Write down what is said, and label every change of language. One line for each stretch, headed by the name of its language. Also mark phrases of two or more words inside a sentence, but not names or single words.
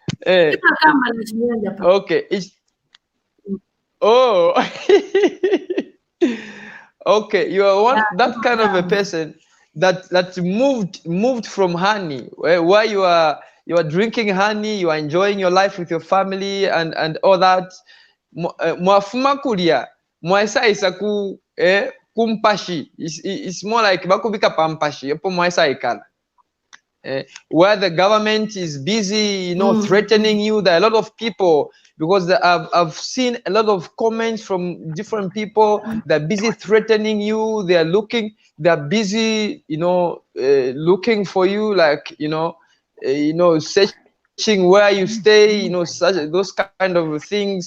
English: Okay, okay, you are that kind of a person that moved from honey, where you are drinking honey, you are enjoying your life with your family and all that.
Bemba: Mwafuma kulia mwaisa ku kumpashi.
English: It's more like
Bemba: bakubika pampashi epo mwaisa ikala.
English: Where the government is busy, threatening you. There are a lot of people, because I've seen a lot of comments from different people. They're busy threatening you. They're busy, looking for you, like, searching where you stay, those kind of things.